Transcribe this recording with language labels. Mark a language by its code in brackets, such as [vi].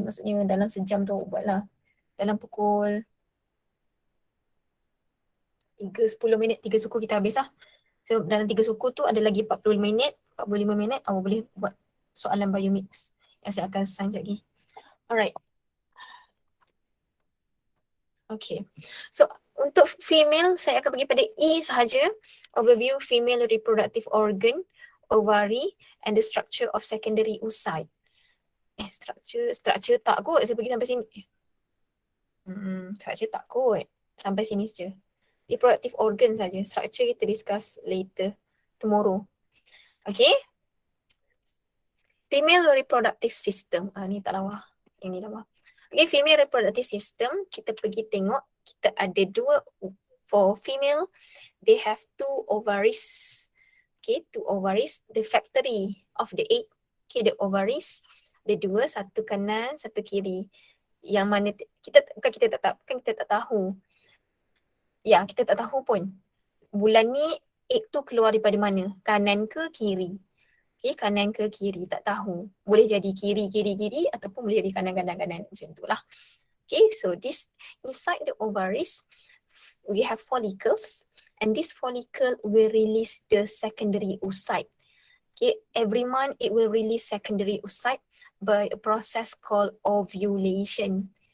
[ms] Maksudnya dalam sejam tu awak buat lah. Dalam pukul 3-10 minit, 3 suku kita habis lah. So dalam 3 suku tu ada lagi 45 minit awak boleh buat soalan biomix yang saya akan assign sekejap lagi. Alright. Okay. So Untuk female, saya akan bagi pada E sahaja. [en] Overview female reproductive organ, ovary and the structure of secondary oocyte. [ms] Structure tak kot, saya pergi sampai sini. Structure tak kot. Sampai sini saja. [en] Reproductive organ saja. Structure kita discuss later, tomorrow. [ms] Okay. [en] Female reproductive system. [ms] Ni tak lawa. Yang ni lawa. Okay, [en] female reproductive system, [ms] kita pergi tengok, kita ada dua. [en] For female, they have two ovaries. Okay, two ovaries. The factory of the egg. Okay, the ovaries. [ms] Ada dua, satu kanan, satu kiri. Yang mana kita tak tahu. Ya, kita tak tahu pun. Bulan ni egg tu keluar daripada mana? Kanan ke kiri? Okay, kanan ke kiri, tak tahu. Boleh jadi kiri ataupun boleh jadi kanan. Macam tu lah. [en] Okay, so this inside the ovaries, we have follicles and this follicle will release the secondary oocyte. Okay, every month it will release secondary oocyte by a process called ovulation.